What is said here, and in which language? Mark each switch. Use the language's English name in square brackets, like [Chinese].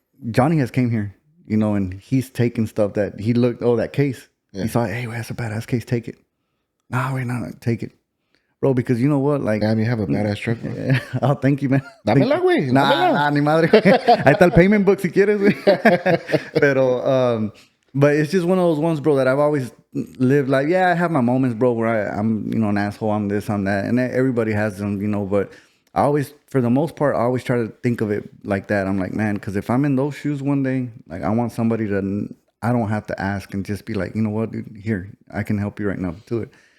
[English] Johnny has came here, and he's taken stuff that he looked, that case. Yeah. He saw, hey, that's a badass case, take it. Nah, wait, no, take it. Bro, because you know what? Like, damn, you have a badass truck, bro. Oh, thank you, man. [Spanish] Dámela, güey. Nah, ni madre. Ahí está el payment book si quieres, güey. [English] Pero, but it's just one of those ones, bro, that I've always lived like, yeah, I have my moments, bro, where I'm, an asshole, I'm this, I'm that. And everybody has them, but I always, for the most part, I always try to think of it like that. I'm like, man, because if I'm in those shoes one day, like, I want somebody I don't have to ask and just be like, you know what, dude, here, I can help you right now, do it.